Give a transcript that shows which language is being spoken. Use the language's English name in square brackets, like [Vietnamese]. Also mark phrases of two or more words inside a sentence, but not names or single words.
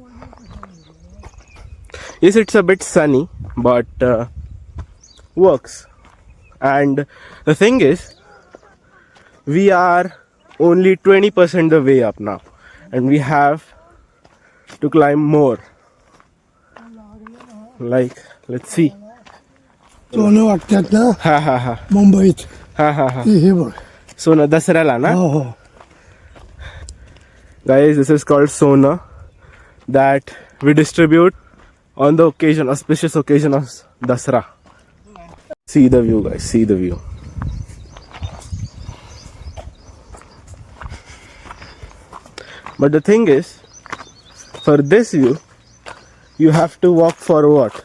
[English] Yes, it's a bit sunny, but works. And the thing is, we are only 20% the way up now, and we have to climb more. Like, let's see. [Marathi] सोनं वाटतात ना Ha ha ha. मुंबईत. Ha ha ha. हे बघ. सोनं दसऱ्याला ना? हो हो. [English] Guys, this is called Sona that we distribute on the occasion, auspicious occasion of Dasra. See the view, guys. See the view. But the thing is, for this view, you have to walk for what?